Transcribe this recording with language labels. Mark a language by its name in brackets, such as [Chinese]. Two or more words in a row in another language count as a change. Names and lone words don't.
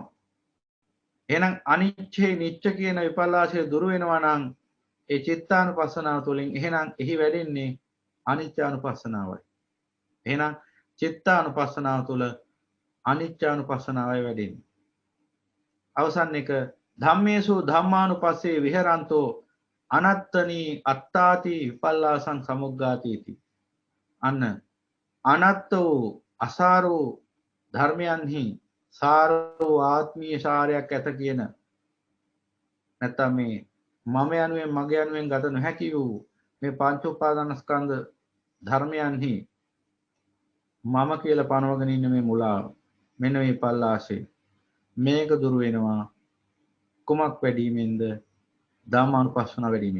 [Sinhala] එහෙනම් අනිච්චේ නිච්ච කියන විපල්ලාසය දුර වෙනවා නම් ඒ චිත්තානුපස්සනාව තුළින් එහෙනම් එහි වැඩෙන්නේ අනිච්චානුපස්සනාවයි. එහෙනම් චිත්තානුපස්සනාව තුළ අනිච්චානුපස්සනාවයි වැඩෙන්නේ. අවසන් එක [Pali] ධම්මේසු ධම්මානුපස්සේ විහරන්තෝ අනත්තනී අත්තාති විපල්ලාසං සමුග්ගාතීති. [Sinhala] අන්න අනත්ත වූ අසාර වූ ධර්මයන්හි සාර වූ ආත්මීය සාරයක් ඇත කියන නැත්නම් මේ මම යනුවෙන් මගේ යනුවෙන් ගත නොහැකි වූ මේ පංච උපාදානස්කන්ධ ධර්මයන්හි මම කියලා පනවගෙන ඉන්න මේ මුලාව මෙන්න මේ පල්ලාශේ මේක දුරු වෙනවා කුමක් වැඩිමෙන්ද ධම්මානුපස්සනාව වැඩිමෙන්.